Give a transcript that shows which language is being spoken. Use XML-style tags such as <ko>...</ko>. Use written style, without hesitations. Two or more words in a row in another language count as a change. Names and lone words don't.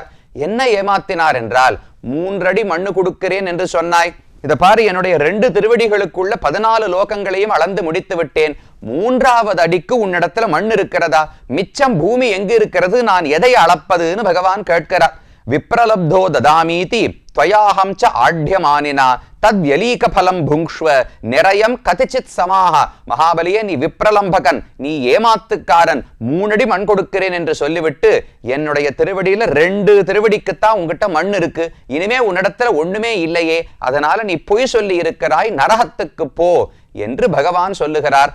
<ta>என்ன ஏமாத்தினார் என்றால், 3 அடி மண்ணு கொடுக்கிறேன் என்று சொன்னாய், இதை பாரு, என்னுடைய 2 திருவடிகளுக்குள்ள 14 லோகங்களையும் அளந்து முடித்து விட்டேன். மூன்றாவது அடிக்கு உன்னிடத்துல மண் இருக்கிறதா? மிச்சம் பூமி எங்கு இருக்கிறது? நான் எதை அளப்பதுன்னு பகவான் கேட்கிறார்.</ta> <sa>विप्रलब्धो ददामीति त्वयाहं च आढ्यमानिना तद्व्यलीक फलं भुङ्क्ष्व निरयम कतिचित समाह.</sa> <ta>மகாபலியே, நீ விப்ரலம்பகன், நீ ஏமாத்துக்காரன், 3 அடி மண் கொடுக்கிறேன் என்று சொல்லிவிட்டு என்னுடைய திருவடியில 2 திருவடிக்குத்தான் உங்ககிட்ட மண் இருக்கு, இனிமே உன்னிடத்துல ஒண்ணுமே இல்லையே, அதனால நீ பொய் சொல்லி இருக்கிறாய், நரகத்துக்கு போ என்று பகவான் சொல்லுகிறார்.</ta>